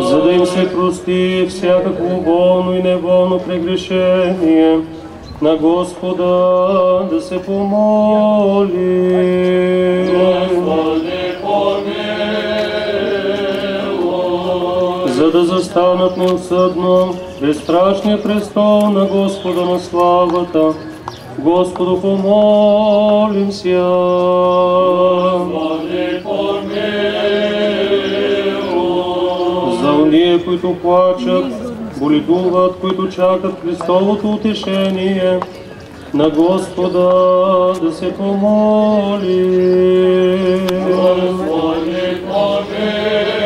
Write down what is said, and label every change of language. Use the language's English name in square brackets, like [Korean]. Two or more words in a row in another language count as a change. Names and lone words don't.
[Bulgarian] За да им се прости всякакво волно и неволно прегрешение, на Господа да се помоли. [Church Slavic] Господи, помилуй. [Bulgarian] За да застанат неусъдно пред страшния престол на Господа на славата, [Church Slavic] Господу помолимся. Господи, помилуй. [Bulgarian] За уния, които плачат, боледуват, които чакат Христовото утешение, на Господа да се помоли. [Church Slavic] Господи, помилуй.